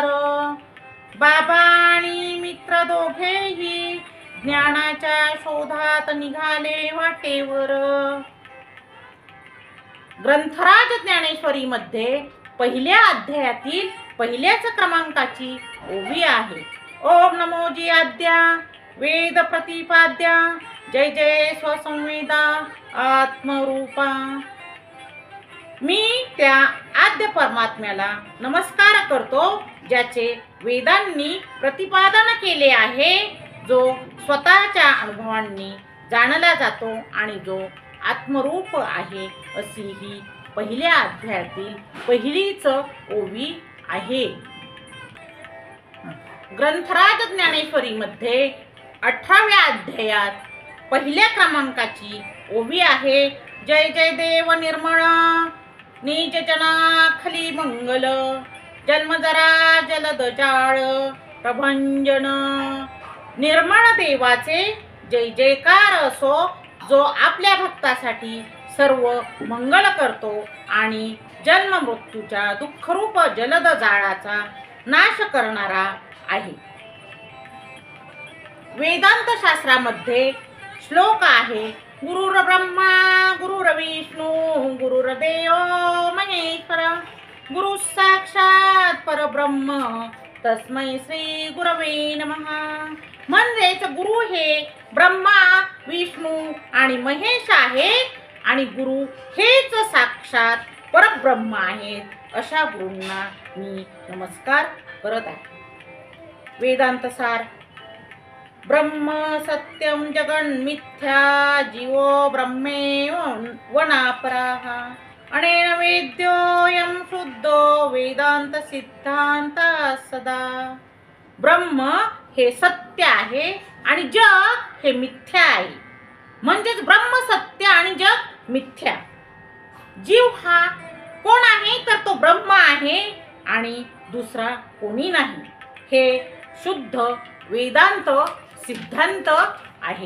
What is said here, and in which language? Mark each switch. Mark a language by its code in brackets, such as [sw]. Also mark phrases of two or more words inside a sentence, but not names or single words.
[mr] बाबा आणि मित्र दोघेही ज्ञानाच्या शोधात निघाले वाटेवर. ग्रंथराज ज्ञानेश्वरी मध्ये पहिल्या अध्यायातील पहिल्याच क्रमांकाची ओवी आहे. ओम नमोजी आद्या वेद प्रतिपाद्या जय जय स्वसंवेदा आत्मरूपा. मी त्या आद्य परमात्म्याला नमस्कार करतो, ज्याचे वेदांनी प्रतिपादन केले आहे, जो स्वतःच्या अनुभवांनी जाणला जातो आणि जो आत्मरूप आहे, अशी ही पहिल्या अध्यायातील पहिलीच ओवी आहे. ग्रंथराज ज्ञानेश्वरी मध्ये 18व्या अध्यायात पहिल्या क्रमांकाची ओवी आहे. जय जय देव निर्मळ निज जनाखली मंगल जन्म जरा जलद जाळ प्रभंजन. निर्मळ देवाचे जय जयकार असो, जो आपल्या भक्तासाठी सर्व मंगल करतो आणि जन्म मृत्यूच्या दुःखरूप जलद जाळाचा नाश करणारा आहे. वेदांत शास्त्रामध्ये श्लोक आहे. [sa] गुरुर ब्रह्मा गुरुर विष्णू गुरुर्देव महेश्वर गुरु साक्षात परब्रह्म तस्मै श्री गुरवे नमः. [mr] म्हणजेच गुरु हे ब्रह्मा विष्णू आणि महेश आहेत आणि गुरु हेच साक्षात परब्रह्म आहेत. अशा गुरूंना मी नमस्कार करत आहे. वेदांत सार. [sa] ब्रह्म सत्यम जगन् मिथ्या जीवो ब्रह्मेव वनापराः अनेन वेद्योऽयं शुद्धो वेदांत सिद्धांत सदा. [mr] ब्रह्म हे सत्य आहे आणि जग हे मिथ्या आहे. म्हणजेच ब्रह्म सत्य आणि जग मिथ्या. जीव हा कोण आहे तर तो ब्रह्म आहे आणि दुसरा कोणी नाही. हे शुद्ध वेदांत सिद्धांत आहे.